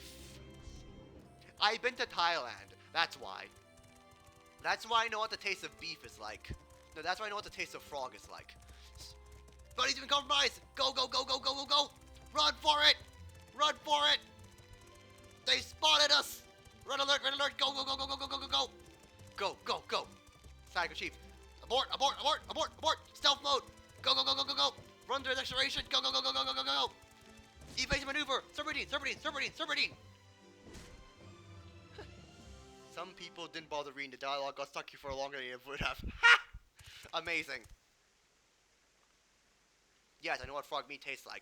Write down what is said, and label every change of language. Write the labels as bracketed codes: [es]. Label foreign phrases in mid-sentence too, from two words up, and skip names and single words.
[en] I've been to Thailand, that's why. That's why I know what the taste of beef is like. No, that's why I know what the taste of frog is like. Buddy's been compromised! Go, go, go, go, go, go, go! Run for it! Run for it! They spotted us! Red alert, go, go, go, go, go, go, go, go, go! Go, go, go! Psycho Chief. Abort, abort, abort, abort, abort! Stealth mode! Go, go, go, go, go, go! Run to the acceleration! Go, go, go, go, go, go, go, go, go! Evasive maneuver! Serpentine, serpentine, serpentine, serpentine! Some people didn't bother reading the dialogue, got stuck here for longer than they would have. Ha! Amazing. Yes, I know what frog meat tastes like.